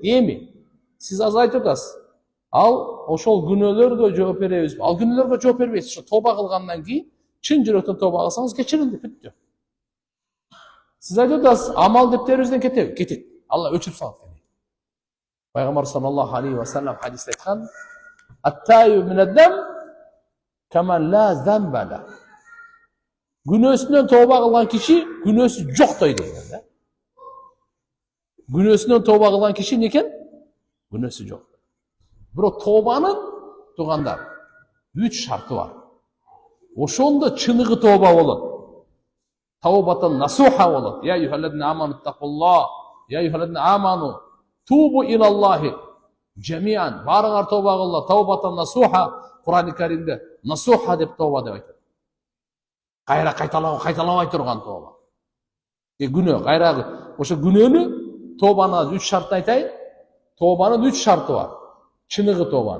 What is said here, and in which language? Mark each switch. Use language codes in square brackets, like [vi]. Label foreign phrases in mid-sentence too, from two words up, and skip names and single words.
[ky] Эми сиз азыр айтып атасыз. Ал ошол күнөөлөргө жооп беребиз. Ал күнөөлөргө жооп бербейсиз. Ошо тооба кылгандан кийин чын жүрөктөн тооба кылсаңыз кечирилди, бүттү. Сиз айтып атасыз, амал дептерибизден кетеби? Кетет. Алла өчүрүп салат. Пайгамбар [ar] صلى الله عليه وسلم [ky] хадисте айткан: [ar] "التائب من الذنب كمن لا ذنب له." [ky] Күнөөсүнөн тооба кылган киши күнөөсү жоктой деген да. Күнөөсүнөн тооба кылган киши не экен? Күнөөсү жок. Бирок тообанын туугандар 3 шарты бар. Ошондо чыныгы тооба болот. [ar] توبة نصوحا [ky] болот. [ar] يا أيها الذين آمنوا اتقوا الله. يا أيها الذين آمنوا توبوا إلى الله جميعا. [ky] Барыңар тооба кылла. [ar] توبة نصوحا. [ky] Кур'ан-ы Каримде насуха деп тооба деп айтат. Кайра кайталабай турган тооба. Күнөө, кайра ошо күнөөнү тообаны 3 шартын айтайын. Тообанын 3 шарты бар. Чыныгы тообанын.